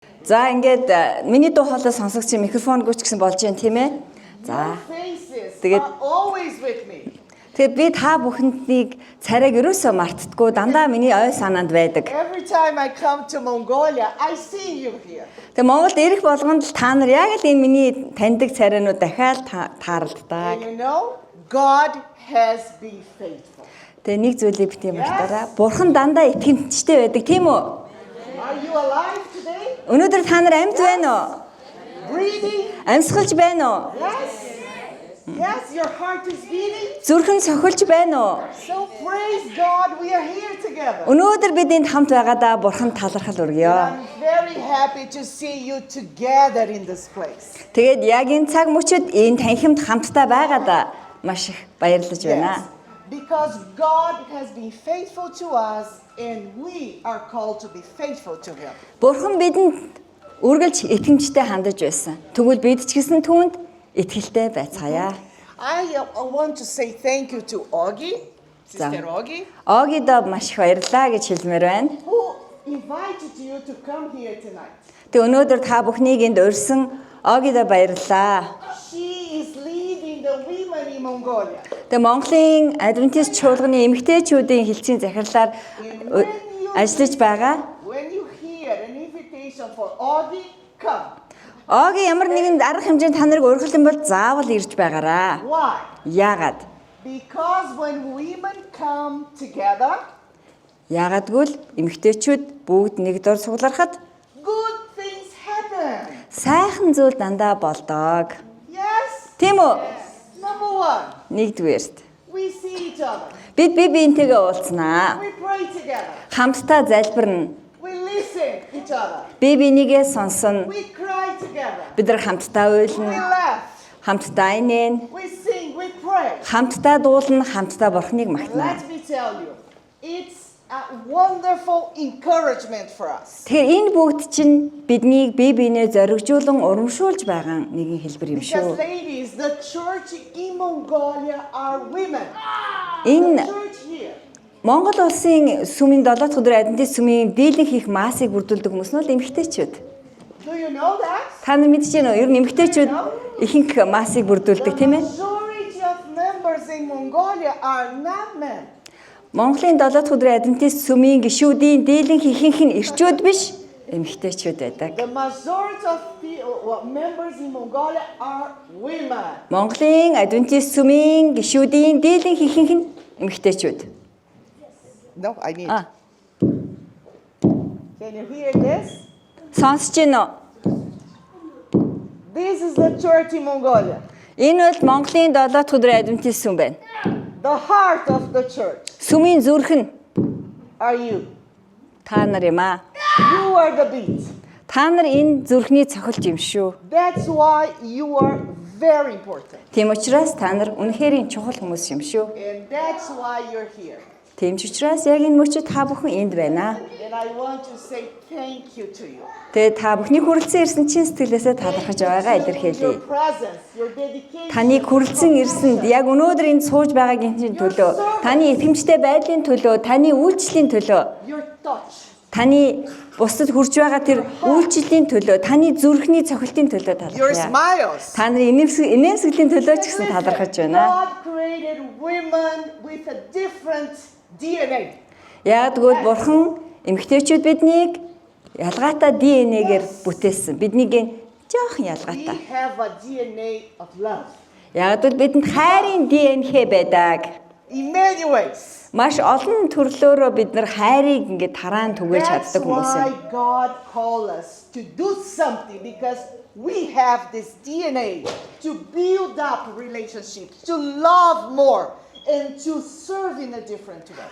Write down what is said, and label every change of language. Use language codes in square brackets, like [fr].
[mn] За ингээд миний дуу хоолой сонсогч микрофон гүйч гэсэн болж байна тийм ээ. За. Тэгээд би та бүхэндийг царайг ерөөсөө мартдаггүй дандаа миний ой санаанд байдаг. [en] Every time I come to Mongolia, I see you here. [mn] Тэгээд Монголд ирэх болгонд л та нар яг л энэ миний таньдаг царайнууд дахиад тааралддаг. [en] And you know, God has been faithful. [mn] Тэгээд нэг зүйлийг бити мартаарай. Бурхан дандаа итгэмжтэй байдаг тийм үү? [en] Are you alive today? [mn] Өнөөдөр та нар амьд байна уу? [en] Breathing? [mn] Амьсгалж байна уу? [en] Yes. Yes, your heart is beating. [mn] Зүрхэн цохилж байна уу? [en] So praise God, we are here together. [mn] Өнөөдөр бид энд хамт байгаадаа Бурханд талархал өргөё. [en] I'm very happy to see you together in this place. [mn] Тэгээд яг энэ цаг мөчид энэ танхимд хамтдаа байгаадаа маш их баярлаж байна. [en] Because God has been faithful to us and we are called to be faithful to Him. [mn] Бурхан бидэнд үргэлж итгэмжтэй хандаж байсан. Тэгвэл бид ч гэсэн түүнд итгэлтэй байцгаая. [en] I want to say thank you to Augie, Sister Augie, [mn] Огидо маш их баярлалаа гэж хэлмээр байна. [en] who invited you to come here tonight. [mn] Тэг өнөөдөр та бүхнийг энд урьсан Огидо баярлалаа. [en] She is leading the women in Mongolia. [mn] Тэг Монголын Адвентист чуулганы эмэгтэйчүүдийн хэлтсийн захирлаар ажиллаж байгаа. [en] When you hear an invitation for Augie, come. [mn] Оги ямар нэгэн арга хэмжээнд та нарыг урьдчилан бол заавал ирж байгаараа. [en] Why? [mn] Яагаад? [en] Because when women come together, [mn] Яагадгүй л эмэгтэйчүүд бүгд нэг дор сугларахад [en] good things happen. [mn] сайхан зүйл дандаа болдог. [en] Yes? [mn] Тийм үү? [en] Number one, [mn] Нэгдүгээрт [en] we see each other. [mn] бид биентэйгээ уулзнаа. [en] We pray together. [mn] Хамтдаа залбирна. [en] We listen each other. [mn] Бинийгээ сонсно. [en] We cry together. [mn] Бид нар хамтдаа [en] We [mn] уйлна. [en] laugh. [mn] Хамтдаа инээн. [en] We sing. We pray. [mn] Хамтдаа дуулна, хамтдаа Бурхныг магтана. [en] Let me tell you, it's a wonderful encouragement for us. [mn] Тэгэхээр энэ бүгд чинь биднийг биенээ зоригжуулан урамшуулж байгаа нэгэн хэлбэр юм [en] Because [mn] шүү. [en] ladies, the church in Mongolia are women. [mn] Энэ [en] Church here. [mn] Монгол улсын сүмийн 7 дахь өдөр адвентист сүмийн дийлэнх их маасыг бүрдүүлдэг хүмүүс нь бол эмэгтэйчүүд. [en] Do you know that? [mn] Та нар мэдэж байна уу? Ер нь эмэгтэйчүүд ихэнх маасыг бүрдүүлдэг тийм ээ. [en] Majority of members in Mongolia are not men. [mn] Монголын 7 дахь өдөр адвентист сүмийн гишүүдийн дийлэнх ихэнх нь ирчүүд биш, эмэгтэйчүүд байдаг. [en] The majority of members in Mongolia are women. [mn] Монголын адвентист сүмийн гишүүдийн дийлэнх ихэнх нь эмэгтэйчүүд. [en] No, I need. Can you hear this? [mn] Сонсож байна уу? [en] This is the church in Mongolia. [mn] Энэ бол Монголын 7 дахь өдөр адвентист сүм байна. [en] The heart of the church [mn] Сүмийн зүрх нь [en] are you. [mn] та нар юм аа. [en] You are the beat. [mn] Та нар энэ зүрхний цохилт юм шүү. [en] That's why you are very important. [mn] Тийм учраас та нар үнэхээр чухал хүмүүс юм шүү. [en] And that's why you're here. [mn] Тийм ч учраас яг энэ мөчид та бүхэн энд байна. [en] And I want to say thank you to you. [mn] Тэгээд та бүхний хүрэлцэн ирсэн чин сэтгэлээсээ талархаж байгаагаа илэрхийлье. [en] Your presence, your dedication. [mn] Таны хүрэлцэн ирсэнд яг өнөөдөр энд сууж байгаагийн төлөө, таны итгэмжтэй байдлын төлөө, таны үйлчлэлийн төлөө, [en] Your touch. [mn] таны бусдад хүрж байгаа тэр үйлчлэлийн төлөө, таны зүрхний цохилтын төлөө [en] Your [mn] талархъя. [en] smiles. [mn] Та нарын инээмсэглэлийн төлөө ч гэсэн талархаж байна. [en] God created women with a different DNA. [mn] Ягдгүйд Бурхан эмэгтэйчүүд биднийг ялгаатай ДНХ-гээр бүтээсэн. Биднийг жоохон ялгаатай. [en] We have a DNA of love. [mn] Ягдвал бидэнд хайрын ДНХ байдаг. [en] In many ways. [mn] Маш олон төрлөөрөө бид нар хайрыг ингээд тараан түгээж [en] That's [mn] чаддаг хүмүүс [en] why [mn] юм. [en] God called us to do something because we have this DNA to build up relationships, to love more, and to serve in a different way.